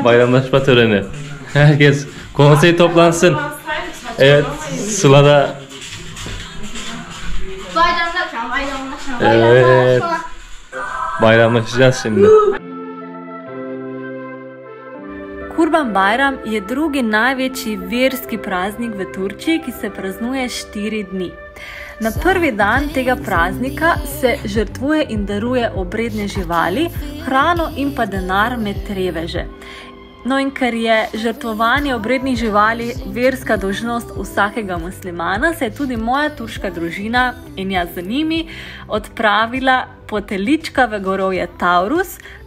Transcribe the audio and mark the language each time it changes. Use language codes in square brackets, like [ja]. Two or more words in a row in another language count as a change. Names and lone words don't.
[tr] Bayramlaşma töreni. Herkes konsey toplansın. Evet. Sıla da. Bayramlaşma. Evet. Bayramlaşacağız şimdi. [sl] Kurban Bajram je drugi največji verski praznik v Turčiji, ki se praznuje 4 dni. Na prvi dan tega praznika se žrtvuje in daruje obredne živali, hrano in pa denar med reveže. No in ker je žrtvovanje obrednih živali verska dolžnost vsakega muslimana, se je tudi moja turška družina in jaz za njimi odpravila po telička v gorovje Taurus,